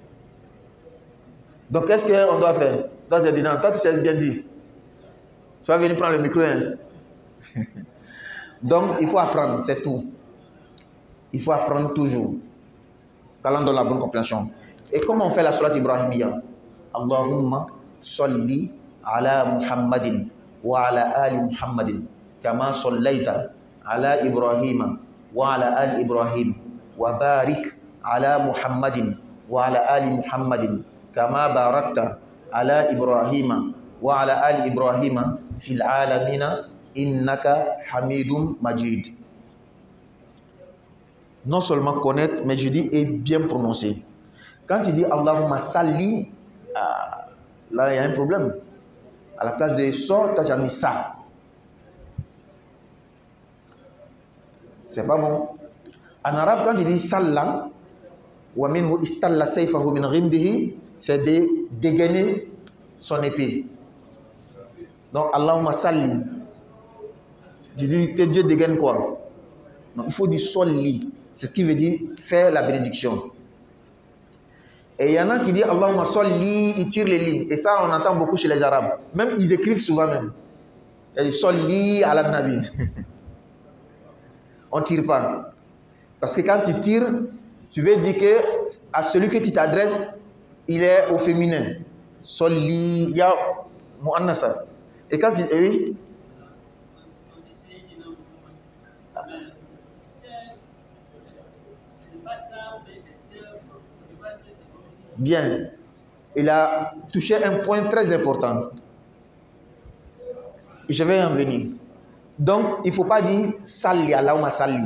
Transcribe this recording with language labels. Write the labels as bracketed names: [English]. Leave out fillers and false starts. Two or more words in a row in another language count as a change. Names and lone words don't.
[French] Donc qu'est-ce qu'on doit faire? Toi tu as dit non, toi tu sais bien dire. Tu vas venir prendre le micro. Hein? Donc il faut apprendre, c'est tout. Il faut apprendre toujours. Qu'Allah donne la bonne compréhension. Et comment on fait la [Arabic] الصلاة الإبراهيمية? اللهم صل على محمد وعلى آل محمد كما صليت على إبراهيم وعلى آل إبراهيم وبارك على محمد وعلى آل محمد كما باركت على إبراهيم وعلى آل إبراهيم في العالمين إنك حميد مجيد. [French] Non seulement connaître, mais je dis et bien prononcer. Quand tu dis [Arabic] اللهم صل, [French] là il y a un problème. À la place de ça, tu as mis ça. C'est pas bon. En arabe, quand tu dis salla, [Arabic] ومنه استل سيفه من غمده, [French] c'est de dégainer son épée. Donc [Arabic] اللهم صل. [French] Tu dis que Dieu dégaine quoi? Donc il faut dire solli. Ce qui veut dire faire la bénédiction. Et il y en a qui disent [Arabic] اللهم صل, [French] ils tirent les lignes. Et ça, on entend beaucoup chez les Arabes. Même, ils écrivent souvent même. Ils disent [Arabic] صل على النبي. [French] On ne tire pas. Parce que quand tu tires, tu veux dire que à celui que tu t'adresses, il est au féminin. [Arabic] صلي، يا مؤنثة. [French] Et quand tu... Oui. Bien. Il a touché un point très important. Je vais en venir. Donc, il ne faut pas dire Salli, [Arabic] اللهم صل.